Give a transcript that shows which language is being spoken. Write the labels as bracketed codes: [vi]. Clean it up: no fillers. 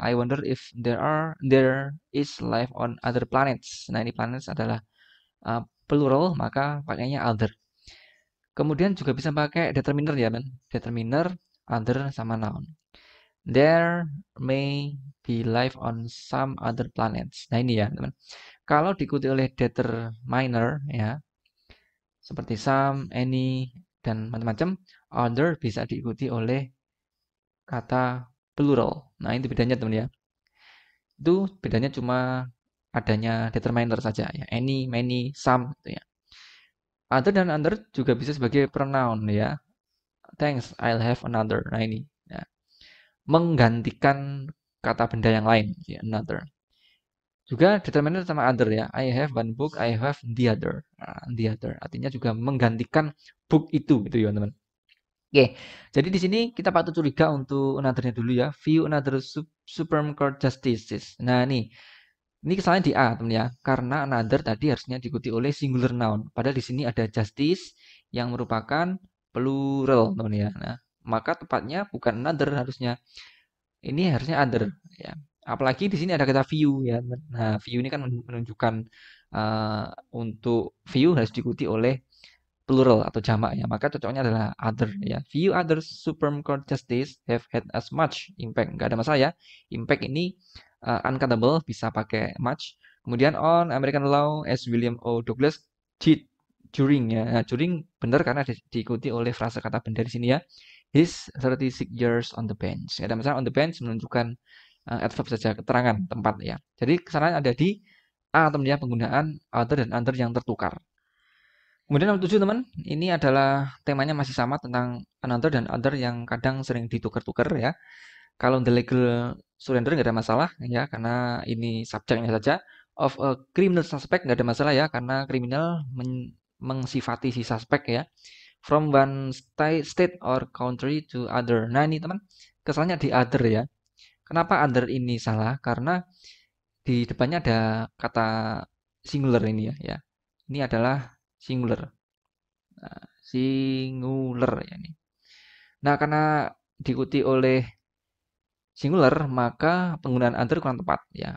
[en] I wonder if there is life on other planets. [id] Nah, ini planets adalah plural, maka pakainya other. Kemudian juga bisa pakai determiner ya, men. Determiner, other sama noun. [en] There may be life on some other planets. [id] Nah, ini ya, teman. Kalau diikuti oleh determiner ya, seperti some, any, dan macam-macam, other bisa diikuti oleh kata plural. Nah, itu bedanya, teman ya. Itu bedanya cuma adanya determiner saja ya. Any, many, some gitu ya. Other dan other juga bisa sebagai pronoun ya. [en] Thanks, I'll have another. [id] Nah, ini ya. Menggantikan kata benda yang lain ya, another. Juga determiner sama other ya. [en] I have one book, I have the other. [id] Nah, the other artinya juga menggantikan book itu gitu ya, teman. Oke. Jadi di sini kita patut curiga untuk another-nya dulu ya. [en] View another Supreme Court Justices. [id] Nah, ini kesalahan di A, teman ya. Karena another tadi harusnya diikuti oleh singular noun. Padahal di sini ada justice yang merupakan plural, teman ya. Nah, maka tepatnya bukan another harusnya. Ini harusnya other ya. Apalagi di sini ada kata view ya. Nah, view ini kan menunjukkan untuk view harus diikuti oleh plural atau jamak ya. Maka cocoknya adalah other ya. [en] Few other Supreme Court justice have had as much impact. [id] Nggak ada masalah ya. Impact ini uncountable bisa pakai much. [en] Kemudian on American law as William O. [id] Douglas did during ya. Nah, during benar karena diikuti oleh frasa kata benda di sini ya. [en] His 36 years on the bench. [id] Nggak ada masalah on the bench menunjukkan adverb saja keterangan tempat ya. Jadi kesalahan ada di A teman ya, penggunaan other dan other yang tertukar. Kemudian nomor 7 teman, ini adalah temanya masih sama tentang another dan other yang kadang sering ditukar-tukar ya. Kalau the legal surrender nggak ada masalah ya, karena ini subjeknya saja. Of a criminal suspect nggak ada masalah ya, karena kriminal mengsifati si suspek ya. [en] From one state or country to other. [id] Nah ini teman, kesannya di other ya. Kenapa other ini salah? Karena di depannya ada kata singular ini ya. Ini adalah singular. Nah, singular ya ini. Nah, karena diikuti oleh singular, maka penggunaan other kurang tepat ya.